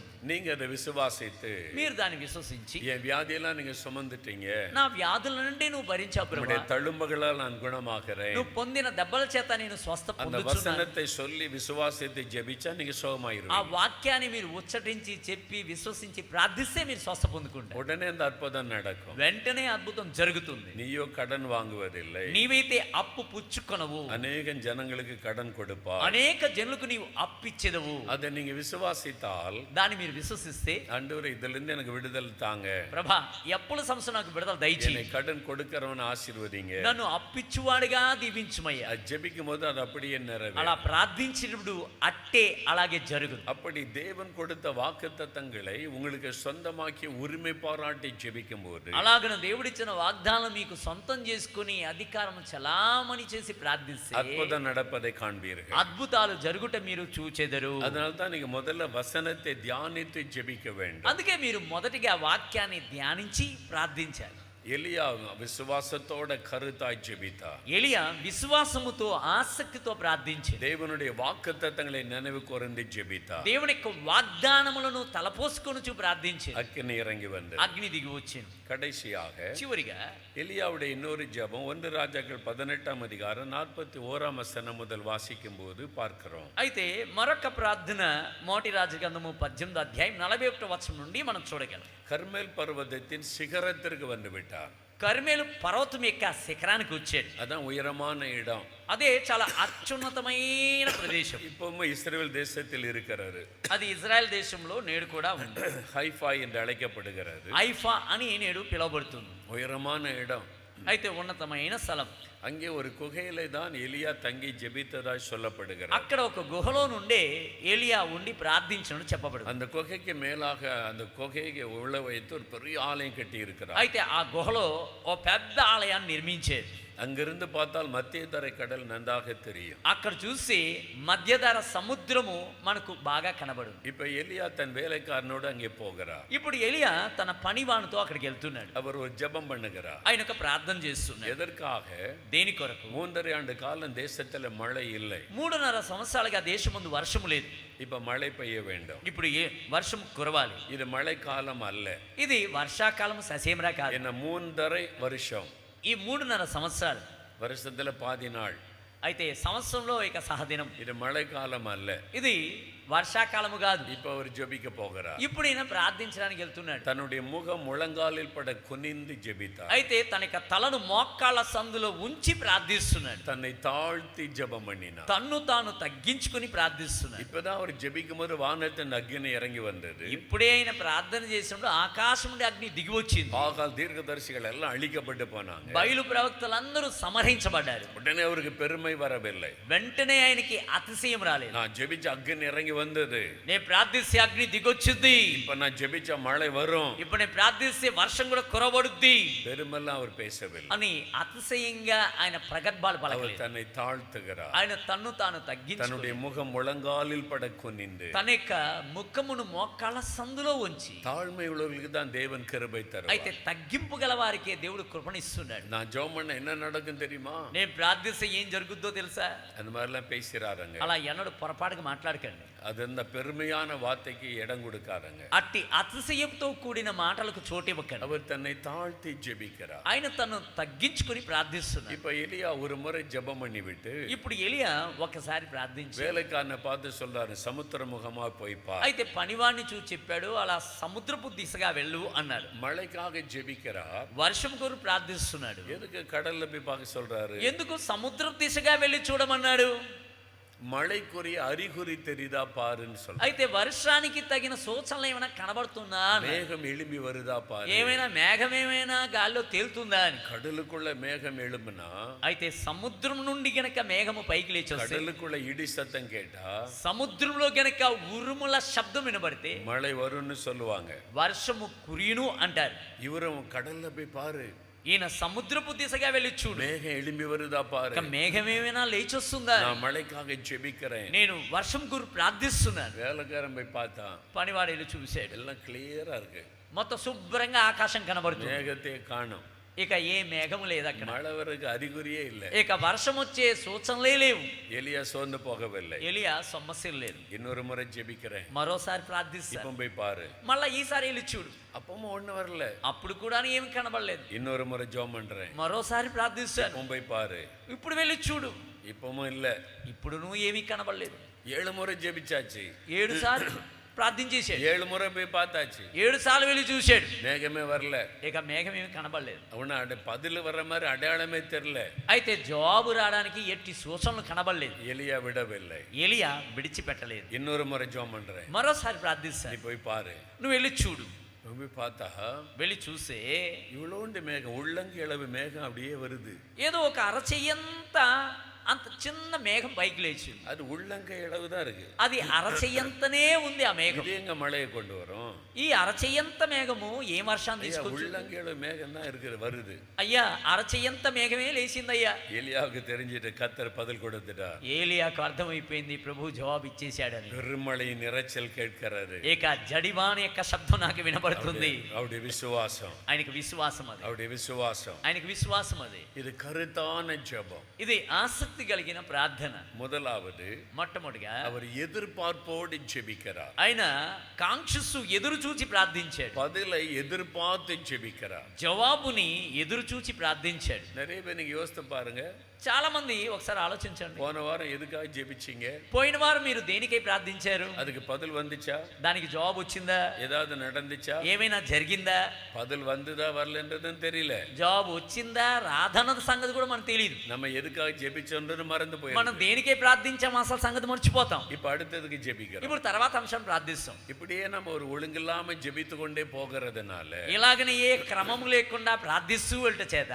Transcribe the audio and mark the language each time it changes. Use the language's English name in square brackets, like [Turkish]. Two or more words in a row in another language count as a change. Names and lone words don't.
[Tamil] நீங்க அதை விசுவாசித்து, [Telugu] మీరు దాన్ని విశ్వసించి, [Tamil] என் வியாதியெல்லாம் நீங்க சுமந்துட்டீங்க, [Telugu] నా వ్యాధుల నుండి నువ్వు భరించావు [Tamil] நம்முடைய [Telugu] ప్రభువా, [Tamil] தழும்புகளால் நான் குணமாகிறேன், [Telugu] నువ్వు పొందిన దెబ్బల చేత నేను స్వస్థ [Tamil] அந்த [Telugu] పొందుచున్నాను. [Tamil] வசனத்தை சொல்லி விசுவாசித்து ஜெபிச்சா நீங்க [Telugu] ఆ [Tamil] சுகமாயிருவீங்க. [Telugu] వాక్యాన్ని మీరు ఉచ్చరించి చెప్పి విశ్వసించి ప్రార్థిస్తే మీరు స్వస్థ పొందుకుంటారు. [Tamil] உடனே அந்த அற்புதம் நடக்கும். [Telugu] వెంటనే అద్భుతం జరుగుతుంది. [Tamil] நீயோ கடன் வாங்குவதில்லை, [Telugu] నీవైతే అప్పు పుచ్చుకొనవు, [Tamil] அநேக ஜனங்களுக்கு கடன் கொடுப்பார். [Telugu] అనేక జనులకు నీవు అప్పిచ్చెదవు. [Tamil] அதை நீங்க விசுவாசித்தால், [Telugu] దాన్ని మీరు విశ్వసిస్తే, [Tamil] ஆண்டவரே இதுல இருந்து எனக்கு விடுதலை தாங்க, [Telugu] ప్రభా ఈ అప్పుల సమస్య నాకు విడుదల దయచేయి, [Tamil] என்னை கடன் கொடுக்கிறவன் ஆசீர்வதிங்க, [Telugu] నన్ను అప్పిచ్చువాడిగా దీవించుమయ్యా. [Tamil] அது ஜெபிக்கும் போது அது அப்படியே [Telugu] అలా [Tamil] நிறைவேறும். [Telugu] ప్రార్థించినప్పుడు అట్టే అలాగే జరుగును. [Tamil] அப்படி தேவன் கொடுத்த வாக்குத்தத்தங்களை உங்களுக்கு சொந்தமாக்கி உரிமை பாராட்டி ஜெபிக்கும் போது [Telugu] అలాగన దేవుడిచ్చిన వాగ్దానం మీకు సొంతం చేసుకుని అధికారం చలామణి చేసి ప్రార్థిస్తే [Tamil] அற்புதம் நடப்பதை காண்பீர்கள். [Telugu] అద్భుతాలు జరుగుట మీరు చూచెదరు. [Tamil] அதனால தான் நீங்க முதல்ல வசனத்தை தியானித்து ஜெபிக்க வேண்டும். [Telugu] అందుకే మీరు మొదటిగా వాక్యాన్ని ధ్యానించి ప్రార్థించాలి. [Tamil] எலியா விசுவாசத்தோட கருத்தாய் ஜெபித்தார். [Telugu] ఎలియా విశ్వాసముతో ఆసక్తితో ప్రార్థించింది. [Tamil] தேவனுடைய வாக்குத்தத்தங்களை நினைவு கூர்ந்து ஜெபித்தார். [Telugu] దేవుని యొక్క వాగ్దానములను తలపోసుకొనుచు ప్రార్థించింది. [Tamil] அக்கினி இறங்கி வந்தது. [Telugu] అగ్ని దిగి వచ్చింది. [Tamil] கடைசியாக [Telugu] చివరిగా [Tamil] எலியாவுடைய இன்னொரு ஜெபம் 1 ராஜாக்கள் 18ஆம் அதிகாரம் 41ஆம் வசனம் முதல் வாசிக்கும் போது பார்க்கிறோம். [Telugu] అయితే మరొక ప్రార్థన మోటి రాజగ్రంథము 18వ అధ్యాయం 41వ వచనం నుండి మనం చూడగలం. [Tamil] கர்மேல் பர்வதத்தின் சிகரத்திற்கு வந்து விட்டார். [Telugu] కర్మేలు పర్వతం యొక్క శిఖరానికి వచ్చాడు. [Tamil] அதான் உயரமான இடம். [Telugu] అదే చాలా అత్యున్నతమైన ప్రదేశం. [Tamil] இப்பவும் இஸ்ரேல் தேசத்தில் இருக்கிறாரு. [Telugu] అది ఇజ్రాయెల్ దేశంలో నేడు కూడా ఉంది. [Tamil] ஹைஃபா என்று அழைக்கப்படுகிறது. [Telugu] ఐఫా అని నేడు పిలువబడుతుంది. [Tamil] உயரமான இடம். [Telugu] అయితే ఉన్నతమైన స్థలం. [Tamil] அங்கே ஒரு குகையிலே தான் எலியா தங்கி ஜெபித்ததாய் சொல்லப்படுகிறது. [Telugu] అక్కడ ఒక గుహలో నుండే ఏలియా ఉండి ప్రార్థించినట్టు చెప్పబడుతుంది. [Tamil] அந்த குகைக்கு மேலாக அந்த குகையை உள்ள வைத்து ஒரு பெரிய ஆலயம் கட்டி இருக்கிறார். [Telugu] అయితే ఆ గుహలో ఓ పెద్ద ఆలయాన్ని నిర్మించేది. [Tamil] அங்கிருந்து பார்த்தால் மத்திய தரை கடல் நன்றாக தெரியும். [Telugu] అక్కడ చూసి మధ్యధర సముద్రము మనకు బాగా కనబడుతుంది. [Tamil] இப்ப எலியா தன் வேலைக்காரனோடு அங்கே போகிறார். [Telugu] ఇప్పుడు ఎలియా తన పనివానితో అక్కడికి వెళ్తున్నాడు. [Tamil] அவர் ஒரு ஜெபம் பண்ணுகிறார். [Telugu] ఆయన ఒక ప్రార్థన చేస్తున్నాడు. [Tamil] எதற்காக? [Telugu] దేని కొరకు? [Tamil] 3.5 ஆண்டு காலம் தேசத்துல மழை இல்லை. [Telugu] 3.5 సంవత్సరాలుగా దేశమందు వర్షము లేదు. [Tamil] இப்ப மழை பெய்ய வேண்டும். [Telugu] ఇప్పుడు వర్షం కురవాలి. [Tamil] இது மழை காலம் அல்ல. [Telugu] ఇది వర్షాకాలం ససేమరా కాదు. [Tamil] என்ன 3.5 வருஷம். [Telugu] ఈ 3.5 సంవత్సరాలు [Tamil] வருஷத்துல பாதி நாள். [Telugu] అయితే సంవత్సరంలో ఇక సహదినం. [Tamil] இது மழை காலம் அல்ல. [Telugu] ఇది వర్షాకాలము కాదు. [Tamil] இப்ப அவர் ஜெபிக்க போகிறார். [Telugu] ఇప్పుడు ఈయన ప్రార్థించడానికి వెళ్తున్నాడు. [Tamil] தன்னுடைய முகம் முழங்காலில் பட குனிந்து ஜெபித்தார். [Telugu] అయితే తన యొక్క తలను మోకాళ్ళ సందులో ఉంచి ప్రార్థిస్తున్నాడు. [Tamil] தன்னை தாழ்த்தி ஜெபம் பண்ணினார். [Telugu] తన్ను తాను తగ్గించుకుని ప్రార్థిస్తున్నాడు. [Tamil] இப்பதான் அவர் ஜெபிக்கும் போது வானத்தின் அக்கினி இறங்கி வந்தது. [Telugu] ఇప్పుడే ఆయన ప్రార్థన చేసినప్పుడు ఆకాశం నుండి అగ్ని దిగి వచ్చింది. [Tamil] பாகால் தீர்க்கதரிசிகள் எல்லாம் அழிக்கப்பட்டு போனாங்க. [Telugu] బయలు ప్రవక్తలందరూ సంహరించబడ్డారు. [Tamil] உடனே அவருக்கு பெருமை வரவில்லை. [Telugu] వెంటనే ఆయనకి అతిశయం రాలేదు. [Tamil] நான் ஜெபிச்ச అగ్ని இறங்கி வந்தது. [Telugu] నేను ప్రార్థిస్తే అగ్ని దిగొచ్చుద్ది. [Tamil] இப்ப நான் ஜெபிச்ச மழை வரும். [Telugu] ఇప్పుడు నేను ప్రార్థిస్తే వర్షం కూడా కురవబడుద్ది [Tamil] பெருமெல்லாம் அவர் பேசவில்லை. [Telugu] అని అతిశయంగా ఆయన ప్రగల్భాలు [Tamil] அவர் [Telugu] పలకలేదు. [Tamil] தன்னை தாழ்த்துகிறார். [Telugu] ఆయన తన్ను తాను తగ్గించుకుని [Tamil] தன்னுடைய முகம் முழங்காலில் பட குனிந்து [Telugu] తన యొక్క ముఖమును మోకాళ్ళ సందులో ఉంచి. [Tamil] தாழ்மை உள்ளவர்களுக்கு தான் தேவன் கிருபை [Telugu] అయితే [Tamil] தருவார். [Telugu] తగ్గింపు గల వారికి దేవుడు కృపణిస్తున్నాడు. [Tamil] நான் ஜெபம் பண்ண என்ன நடக்கும் தெரியுமா? [Telugu] నేను ప్రార్థిస్తే ఏం జరుగుద్దో తెలుసా? [Tamil] அந்த மாதிரிலாம் பேசுறாருங்க. [Telugu] అలా ఎన్నడూ పొరపాటుగా మాట్లాడకండి. [Tamil] அது அந்த பெருமையான வார்த்தைக்கு இடம் கொடுக்காருங்க. [Telugu] అట్టి అతిశయంతో కూడిన మాటలకు చోటివ్వకండి. [Tamil] அவர் தன்னை தாழ்த்தி ஜெபிக்கிறார். [Telugu] ఆయన తను తగ్గించుకుని ప్రార్థిస్తున్నాడు. [Tamil] இப்ப எலியா ஒரு முறை ஜெபம் பண்ணி விட்டு [Telugu] ఇప్పుడు ఎలియా ఒకసారి ప్రార్థించి [Tamil] வேலைக்காரனை பார்த்து சொல்றாரு, சமுத்திர முகமா போய் பார். [Telugu] అయితే పనివాడిని చూసి చెప్పాడు, అలా సముద్రపు దిశగా వెళ్ళు అన్నాడు. [Tamil] மழைக்காக ஜெபிக்கிறார். [Telugu] వర్షం కొరకు ప్రార్థిస్తున్నాడు. [Tamil] எதுக்கு கடல்ல போய் பார்க்க சொல்றாரு? [Telugu] ఎందుకు సముద్రం దిశగా వెళ్ళి చూడమన్నాడు? [Tamil] மழைக்குரிய அறிகுறி தெரியுதா பாருன்னு சொல்ற. [Telugu] అయితే వర్షానికి తగిన సూచనలు ఏమైనా కనబడుతుందా? [Tamil] மேகம் எழும்பி வருதா பாரு. [Telugu] ఏమైనా మేఘం ఏమైనా గాల్లో తేలుతుందా అని. [Tamil] கடலுக்குள்ள மேகம் எழும்புனா, [Telugu] అయితే సముద్రం నుండి గనక మేఘము పైకి లేచి వస్తే, [Tamil] கடலுக்குள்ள இடி சத்தம் கேட்டா, [Telugu] సముద్రంలో గనక ఉరుముల శబ్దం వినబడితే [Tamil] மழை வரும்னு சொல்லுவாங்க. [Telugu] వర్షము కురియును అంటారు. [Tamil] இவரும் கடல்ல போய் பாரு, [Telugu] ఈయన సముద్రపు దిశగా వెళ్ళి చూడు, [Tamil] மேகம் எழும்பி வருதா பாரு. [Telugu] మేఘం ఏమైనా లేచి వస్తుందా? [Tamil] நான் மழைக்காக ஜெபிக்கிறேன். [Telugu] నేను వర్షం గురు ప్రార్థిస్తున్నాను. [Tamil] வேலைக்காரன் போய் பார்த்தா [Telugu] పనివాడు వెళ్ళి చూశాడు. [Tamil] எல்லாம் கிளியரா இருக்கு. [Telugu] మొత్తం శుభ్రంగా ఆకాశం కనబడుతుంది. [Tamil] மேகத்தை காணும். [Telugu] ఇక ఏ మేఘము లేదు అక్కడ. [Tamil] மழை வரக்கு அறிகுறியே இல்லை. [Telugu] ఇక వర్షం వచ్చే సూచనలే లేవు. [Tamil] எலியா சோர்ந்து போகவில்லை. [Telugu] ఎలియా సమస్యలు లేదు. [Tamil] இன்னொரு முறை ஜெபிக்கிறேன். [Telugu] మరోసారి ప్రార్థిస్తాను. [Tamil] இப்ப போய் பாரு. [Telugu] మళ్ళా ఈసారి వెళ్ళి చూడు. [Tamil] அப்பவும் ஒண்ணு வரல. [Telugu] అప్పుడు కూడా ఏమి కనబడలేదు. [Tamil] இன்னொரு முறை ஜெபம் பண்றேன். [Telugu] మరోసారి ప్రార్థిస్తాను. [Tamil] இப்பவும் போய் பாரு. [Telugu] ఇప్పుడు వెళ్ళి చూడు. [Tamil] இப்பவும் இல்ல. [Telugu] ఇప్పుడు నువ్వు ఏమీ కనబడలేదు. [Tamil] 7 ముறை ஜெபிச்சாச்சு. [Telugu] 7 సార్లు ప్రార్థించేశాడు. [Tamil] 7 முறை போய் பார்த்தாச்சு. [Telugu] 7 సార్లు వెళ్ళి చూశాడు. [Tamil] மேகமே வரல. [Telugu] ఇక మేఘం ఏమి కనబడలేదు. [Tamil] அவன பதில் வர்ற மாதிரி அடையாளமே தெரியல. [Telugu] అయితే జవాబు రావడానికి ఎట్టి సూచనలు కనబడలేదు. [Tamil] எலியா விடவில்லை. [Telugu] ఎలియా విడిచిపెట్టలేదు. [Tamil] இன்னொரு முறை ஜெபம் பண்றேன். [Telugu] మరోసారి [Tamil] நீ [Telugu] ప్రార్థిస్తాను. [Tamil] போய் பாரு. [Telugu] నువ్వు వెళ్ళి చూడు. [Tamil] போய் பார்த்தா [Telugu] వెళ్ళి చూసే [Tamil] இவ்வளோண்டு மேகம், உள்ளங்கி அளவு மேகம் அப்படியே வருது. [Telugu] ఏదో ఒక అరచెయ్యంత అంత చిన్న మేఘం పైకి లేచింది. [Tamil] அது உள்ளங்கை அளவு தான் இருக்கு. [Telugu] అది అరచెయ్యంతనే ఉంది ఆ మేఘం. [Tamil] இது எங்க மழையை கொண்டு வரும்? [Telugu] ఈ అరచెయ్యంత మేఘము ఏ వర్షాన్ని తీసుకొచ్చింది? [Tamil] உள்ளங்கை அளவு மேகம் தான் இருக்குது வருது. [Telugu] అయ్యా అరచెయ్యంత మేఘమే లేచిందయ్యా. [Tamil] எலியாவுக்கு தெரிஞ்சிட்டு கர்த்தர் பதில் கொடுத்துட்டார். [Telugu] ఏలియాకు అర్థమైపోయింది ప్రభు జవాబు ఇచ్చేశాడని. [Tamil] பெருமழையின் இரைச்சல் கேட்கிறாரு. [Telugu] ఏక జడివాన యొక్క శబ్దం నాకు వినపడుతుంది. [Tamil] அவருடைய விசுவாசம், [Telugu] ఆయనకు విశ్వాసం అది. [Tamil] அவருடைய விசுவாசம், [Telugu] ఆయనకు విశ్వాసం అది. [Tamil] இது கருத்தான ஜெபம். [Telugu] ఇది ఆసక్తి కలిగిన ప్రార్థన. [Tamil] முதலாவது [Telugu] మొట్టమొదటిగా [Tamil] அவர் எதிர்பார்ப்போடு ஜெபிக்கிறார். [Telugu] ఆయన కాంక్షిస్తూ ఎదురు చూచి ప్రార్థించాడు. [Tamil] பதிலை எதிர்பார்த்து ஜெபிக்கிறார். [Telugu] జవాబుని ఎదురు చూచి ప్రార్థించాడు. [Tamil] நிறைய பேர் நீங்க யோசித்து பாருங்க. [Telugu] చాలా మంది ఒకసారి ఆలోచించండి. [Tamil] போன வாரம் எதுக்காக ஜெபிச்சீங்க? [Telugu] పోయిన వారం మీరు దేనికై ప్రార్థించారు? [Tamil] அதுக்கு பதில் வந்துச்சா? [Telugu] దానికి జవాబు వచ్చిందా? [Tamil] ஏதாவது நடந்துச்சா? [Telugu] ఏమైనా జరిగిందా? [Tamil] பதில் வந்துதா வரலன்றதும் தெரியல. [Telugu] జవాబు వచ్చిందా రాదన్నది సంగతి కూడా మనకు తెలియదు. [Tamil] நம்ம ఎదుకాக ஜெபிச்சோன்றது మறந்து [Telugu] మనం [Tamil] போயிடும். [Telugu] దేనికై ప్రార్థించాం అసలు సంగతి మర్చిపోతాం. [Tamil] இப்ப அடுத்ததுக்கு ஜெபிக்கிறோம். [Telugu] ఇప్పుడు తర్వాత అంశం ప్రార్థిస్తాం. [Tamil] இப்படியே நம்ம ஒரு ஒழுங்கில்லாம ஜெபித்து கொண்டே போகிறதுனால [Telugu] ఇలాగనే ఏ క్రమము లేకుండా ప్రార్థిస్తూ వెళ్ళట చేత